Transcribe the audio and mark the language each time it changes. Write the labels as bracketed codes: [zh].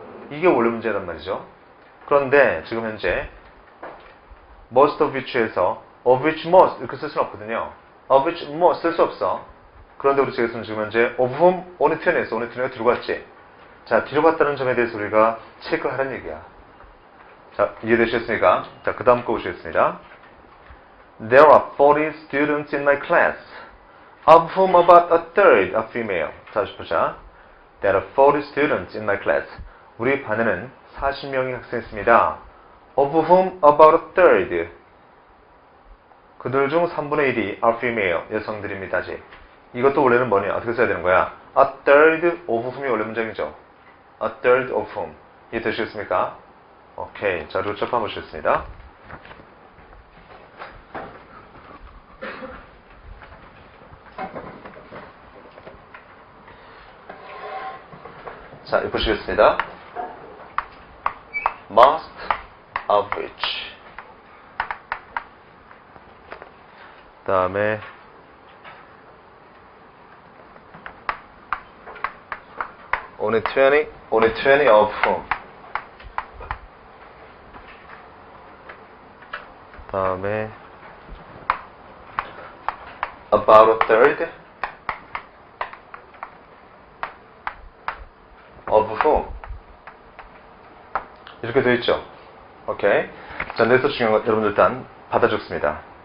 [ko] 이게 원래 문제란 말이죠. 그런데 지금 현재 most of which 에서 of which most 이렇게 쓸 수는 없거든요. of which most 쓸 수 없어. 그런데 우리 측에서는 지금 현재 of whom only 20 에서 only 20가 뒤로 갔지. 자, 뒤로 갔다는 점에 대해서 우리가 체크하라는 얘기야. 자, 이해되셨습니까? 자, 그 다음 거 보시겠습니다. [en] There are 40 students in my class, of whom about a third are female. [ko] 자, 다시 보자. [en] There are 40 students in my class. [ko] 우리 반에는 40명의 학생이 있습니다. [en] Of whom about a third. [ko] 그들 중 3분의 1이 are female, 여성들입니다지. 이것도 원래는 뭐냐? 어떻게 써야 되는 거야? [en] A third of whom이 원래 문장이죠. A third of whom. 이해되시겠습니까? 오케이. [ko] 자, 그리고 첫 번 보시겠습니다. 자, 이거 보시겠습니다. [en] Most of which. 그 다음에 only 20 of whom. 그 다음에 about a third of whom. [ko] 이렇게 되어 있죠. 오케이. 자, 내서 중요한 건 여러분들 일단 받아줬습니다.